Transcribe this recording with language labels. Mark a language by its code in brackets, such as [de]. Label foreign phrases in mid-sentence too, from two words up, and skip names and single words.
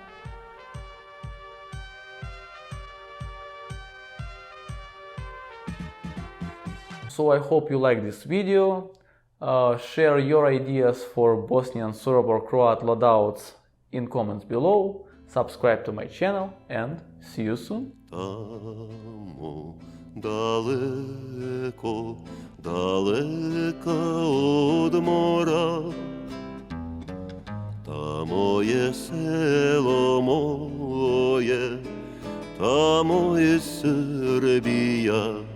[en] So I hope you like this video. Share your ideas for Bosnian, Serb or Croat loadouts in comments below. Subscribe to my channel and see you soon. [sr] Tamo daleko, daleka od mora, tamo je selo moje, tamo je Srbija.